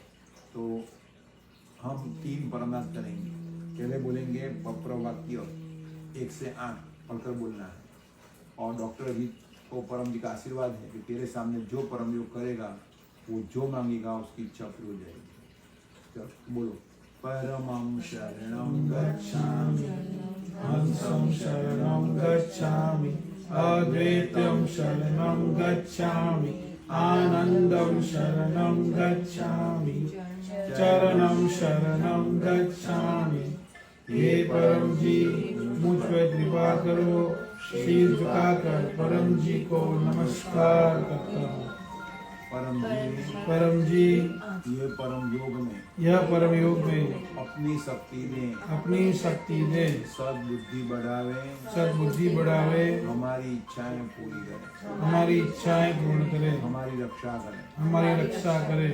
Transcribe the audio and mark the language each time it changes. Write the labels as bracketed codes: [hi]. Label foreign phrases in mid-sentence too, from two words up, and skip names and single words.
[hi] तो हम 3 परमनाथ करेंगे। पहले बोलेंगे पप्र वाक्य 1 से 8 पढ़कर बोलना है। और डॉक्टर अजीत को परम जी का आशीर्वाद है कि तेरे सामने जो परम योग करेगा वो जो मांगेगा उसकी इच्छा पूरी हो जाएगी। चलो बोलो, [sa] परमं शरणं गच्छामि हंसं शरणं गच्छामि अद्वैतं शरणं गच्छामि आनंदं शरणं गच्छामि चरणं शरणं गच्छामि। [hi] हे परम जी मुझ पर कृपा करो। सिर झुकाकर परम जी को नमस्कार करता हूँ। परम जी ये परम योग में अपनी शक्ति दे सद्बुद्धि बढ़ावे हमारी इच्छाएं पूरी करे हमारी रक्षा करे।